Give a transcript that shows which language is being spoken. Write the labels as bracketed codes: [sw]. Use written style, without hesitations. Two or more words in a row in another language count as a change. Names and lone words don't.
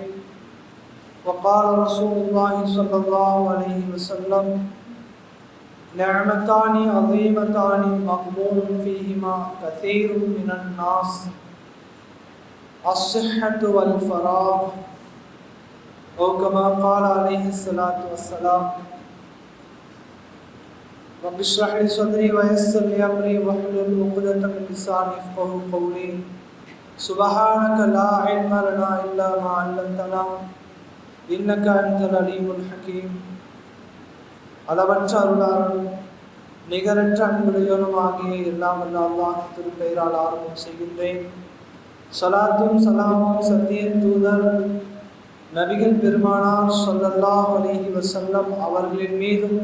[ar] وقال رسول الله صلى الله عليه وسلم: نعمتان عظيمتان مغبون فيهما كثير من الناس، الصحة والفراغ، أو كما قال عليه الصلاة والسلام. رب اشرح لي صدري ويسر لي أمري واحلل عقدة من لساني يفقهوا قولي. سبحانك لا علم لنا إلا ما علمتنا إنك أنت العليم الحكيم. [ta] அளவற்ற அருளாளனும் நிகரற்ற அன்புடையவனுமாகிய எல்லாம் வல்ல அல்லாஹ் திருப்பெயரால் ஆரம்பம் செய்கின்றேன். ஸலாத்தும் ஸலாமும் சத்திய தூதர் நபிகள் பெருமானார் [ar] صلى الله عليه وسلم [ta] அவர்களின் மீதும்,